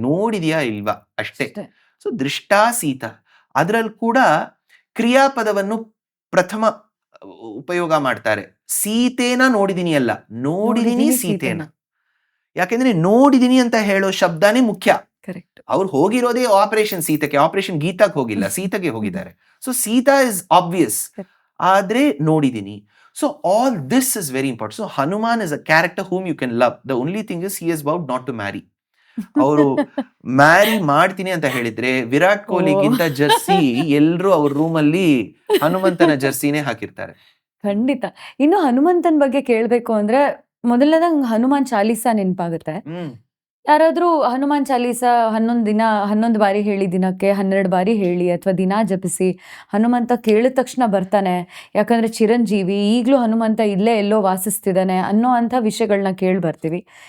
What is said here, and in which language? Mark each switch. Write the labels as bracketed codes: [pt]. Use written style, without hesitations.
[kn] ನೋಡಿದ್ಯಾ ಇಲ್ವಾ ಅಷ್ಟೇ. ಸೊ ಸೀತಾ, ಅದರಲ್ಲಿ ಕೂಡ ಕ್ರಿಯಾಪದವನ್ನು ಪ್ರಥಮ ಉಪಯೋಗ ಮಾಡ್ತಾರೆ. ಸೀತೆನ ನೋಡಿದೀನಿ ಅಲ್ಲ, ನೋಡಿದೀನಿ ಸೀತೆನ. ಯಾಕೆಂದ್ರೆ ನೋಡಿದೀನಿ ಅಂತ ಹೇಳೋ ಶಬ್ದನೇ ಮುಖ್ಯ. ಅವ್ರು ಹೋಗಿರೋದೇ ಆಪರೇಷನ್ ಸೀತೆಗೆ, ಆಪರೇಷನ್ ಗೀತಾಕ್ ಹೋಗಿಲ್ಲ, ಸೀತೆಗೆ ಹೋಗಿದ್ದಾರೆ. [en] so Sita is obvious, [kn] ಆದ್ರೆ ನೋಡಿದೀನಿ. [en] So all this is very important. So Hanuman is a character whom you can love. The only thing is he has vowed not to marry. [kn] ಅವರು ಮ್ಯಾರಿ ಮಾಡ್ತೀನಿ ಅಂತ ಹೇಳಿದ್ರೆ ವಿರಾಟ್ ಕೊಹ್ಲಿಗಿಂತ ಜರ್ಸಿ ಎಲ್ರು ಅವ್ರ ರೂಮಲ್ಲಿ ಹನುಮಂತನ ಜರ್ಸಿನೇ ಹಾಕಿರ್ತಾರೆ. ಖಂಡಿತ. ಇನ್ನು ಹನುಮಂತನ ಬಗ್ಗೆ ಕೇಳ್ಬೇಕು ಅಂದ್ರೆ ಮೊದಲನೇದಂಗ್ ಹನುಮಾನ್ ಚಾಲೀಸಾ ನೆನಪಾಗುತ್ತೆ. ಯಾರಾದ್ರೂ ಹನುಮಾನ್ ಚಾಲೀಸಾ 11 ಬಾರಿ ಹೇಳಿ, ದಿನಕ್ಕೆ 12 ಬಾರಿ ಹೇಳಿ ಅಥವಾ ದಿನ ಜಪಿಸಿ, ಹನುಮಂತ ಕೇಳಿದ ತಕ್ಷಣ ಬರ್ತಾನೆ, ಯಾಕಂದ್ರೆ ಚಿರಂಜೀವಿ, ಈಗಲೂ ಹನುಮಂತ ಇಲ್ಲೇ ಎಲ್ಲೋ ವಾಸಿಸ್ತಿದ್ದಾನೆ ಅನ್ನೋ ಅಂಥ ವಿಷಯಗಳನ್ನ ಕೇಳಿ ಬರ್ತೀವಿ.